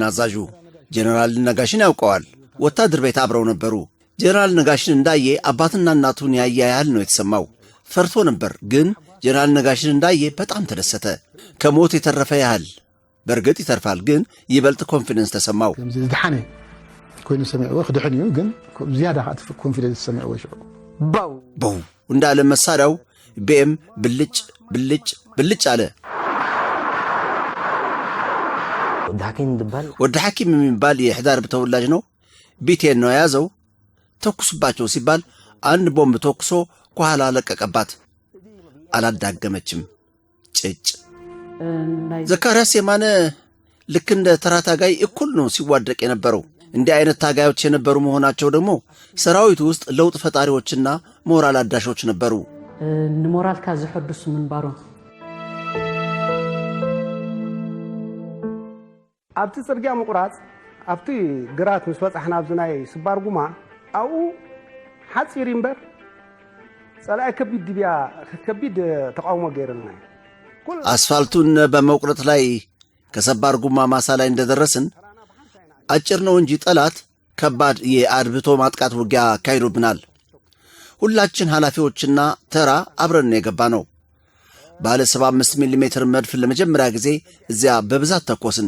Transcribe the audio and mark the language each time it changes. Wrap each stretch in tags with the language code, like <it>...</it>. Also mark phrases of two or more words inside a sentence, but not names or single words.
<am>አዛዡ ጀነራል ነጋሽን ያውቀዋል። ወታደር ቤት አብረው ነበሩ። ጀነራል ነጋሽን እንዳየ አባትና እናቱን ያየ ያህል ነው የተሰማው። ፈርቶ ነበር፣ ግን ጀነራል ነጋሽን እንዳየ በጣም ተደሰተ። ከሞት የተረፈ ያህል። በእርግጥ ይተርፋል፣ ግን ይበልጥ ኮንፊደንስ ተሰማው።</am> <ti>ዝድሓነ ኮይኑ ሰሚዕዎ ክድሕንዩ ግን ዝያዳ ኮንፊደንስ ሰሚዕዎ ይሽዑ</ti> <am>በው እንዳለ መሳሪያው ቤም ብልጭ ብልጭ ብልጭ አለ። ወደ ሐኪም የሚባል የሕዳር ተወላጅ ነው። ቢቴን ነው የያዘው። ተኩስባቸው ሲባል አንድ ቦምብ ተኩሶ ከኋላ ለቀቀባት። አላዳገመችም። ጭጭ። ዘካርያስ የማነ ልክ እንደ ተራ ታጋይ እኩል ነው ሲዋደቅ የነበረው። እንዲህ አይነት ታጋዮች የነበሩ መሆናቸው ደግሞ ሰራዊቱ ውስጥ ለውጥ ፈጣሪዎችና ሞራል አዳሾች ነበሩ።</am> <ti>ንሞራልካ ዝሕድሱ ምንባሩ ኣብቲ ጽርግያ ምቁራጽ ኣብቲ ግራት ምስ በጻሕና ኣብዝናይ ስባር ጉማ ኣብኡ ሓፂር እምበር ጸላኢ ከቢድ ተቃውሞ ገይርልና</ti> <am>አስፋልቱን በመቁረጥ ላይ ከሰባር ጉማ ማሳ ላይ እንደደረስን አጭር ነው እንጂ ጠላት ከባድ የአድብቶ ማጥቃት ውጊያ አካሂዶብናል። ሁላችን ኃላፊዎችና ተራ አብረን የገባ ነው። ባለ 75 ሚሜ መድፍ ለመጀመሪያ ጊዜ እዚያ በብዛት ተኮስን።</am>